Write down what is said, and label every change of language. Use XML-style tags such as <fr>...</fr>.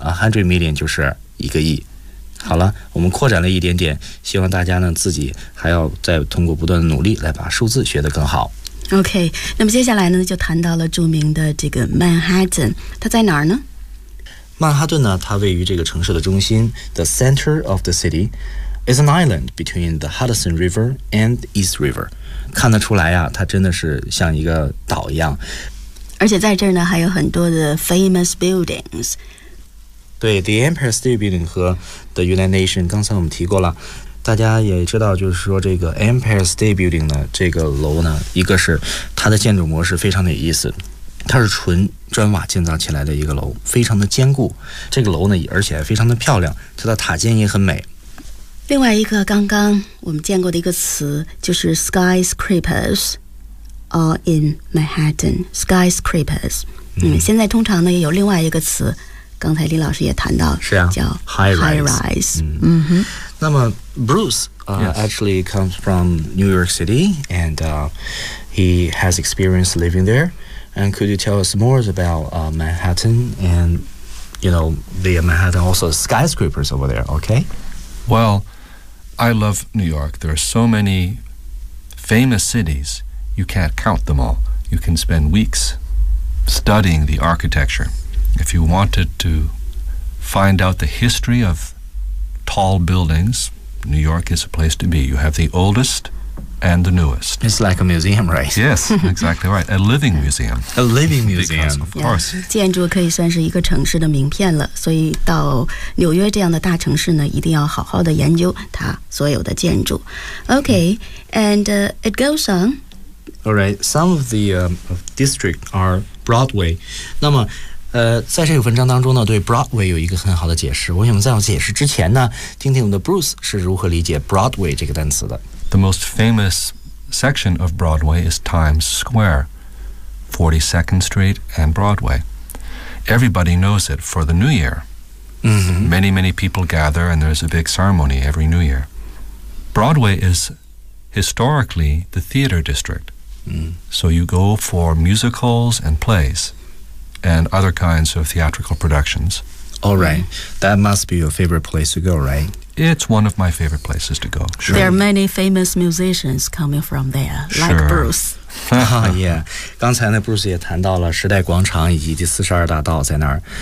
<en>100 million</en> <zh>就是一个亿。好了，我们扩展了一点点，希望大家呢自己还要再通过不断的努力来把数字学得更好。 OK, 那么接下来呢就谈到了著名的这个曼哈顿，它在哪儿呢？曼哈顿呢，它位于这个城市的中心 ，</zh> <en>the center of the city。 It's an island between the Hudson River and East River.</en> <zh>看得出来啊，它真的是像一个岛一样。而且在这儿呢，还有很多的</zh> <en>famous buildings.</en> <zh>对 ，the Empire State Building 和 the United Nations. 刚才我们提过了，大家也知道，就是说这个 Empire State Building 呢，这个楼呢，一个是它的建筑模式非常的有意思。它是纯砖瓦建造起来的一个楼，非常的坚固。这个楼呢，而且还非常的漂亮，它的塔尖也很美。另外一个刚刚我们见过的一个词就是</zh> <en>skyscrapers are in Manhattan, skyscrapers.</en> <zh>嗯，现在通常呢也有另外一个词，刚才李老师也谈到，是啊，叫</zh> <en>high rise. 嗯哼。</en> <zh>那么 Bruce、</zh> <en>yes. actually comes from New York City and he has experience living there. And could you tell us more about Manhattan and, you know, the Manhattan also skyscrapers over there, okay? Well, I love New York. There are so many famous cities, you can't count them all. You can spend weeks studying the architecture. If you wanted to find out the history of tall buildings, New York is a place to be. You have the oldest and the newest. It's like a museum, right? Yes, exactly right. A living museum. A living museum. Because, of course. Yeah,</en> <zh>建筑可以算是一个城市的名片了，所以到纽约这样的大城市呢，一定要好好的研究它所有的建筑。</zh> <en>Okay, and it goes on. All right, some of the district are Broadway.</en> <zh>那么在这个文章当中呢，对 Broadway 有一个很好的解释。我想在我解释之前呢，听听我们的 Bruce 是如何理解 Broadway 这个单词的。</zh> <en>The most famous section of Broadway is Times Square, 42nd Street and Broadway. Everybody knows it for the New Year. Mm-hmm. Many, many people gather and there's a big ceremony every New Year. Broadway is historically the theater district. So you go for musicals and plays. And other kinds of theatrical productions. All right. That must be your favorite place to go, right? It's one of my favorite places to go. Sure. There are many famous musicians coming from there, like Bruce. yeah.</en> <zh>刚才呢 Bruce 也谈到了时代广场以及第四十二大道在那儿。</zh>